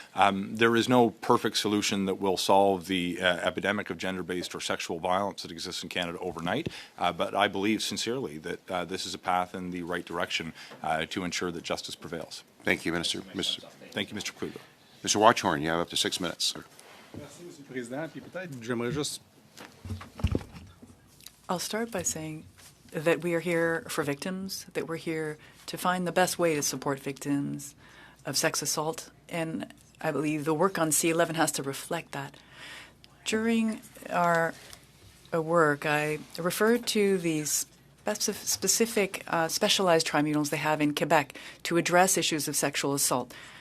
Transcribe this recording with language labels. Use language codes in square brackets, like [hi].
[en] There is no perfect solution that will solve the epidemic of gender-based or sexual violence that exists in Canada overnight, but I believe sincerely that this is a path in the right direction to ensure that justice prevails. Thank you, Minister. Thank you, Mr. Kluge. Mr. Watchorn, you have up to 6 minutes, sir. [fr] Merci, Monsieur le Président. Puis peut-être, j'aimerais juste [en] I'll start by saying that we are here for victims, that we're here to find the best way to support victims of sex assault, and I believe the work on C11 has to reflect that. During our work, I referred to these specific specialized tribunals they have in Quebec to address issues of sexual assault.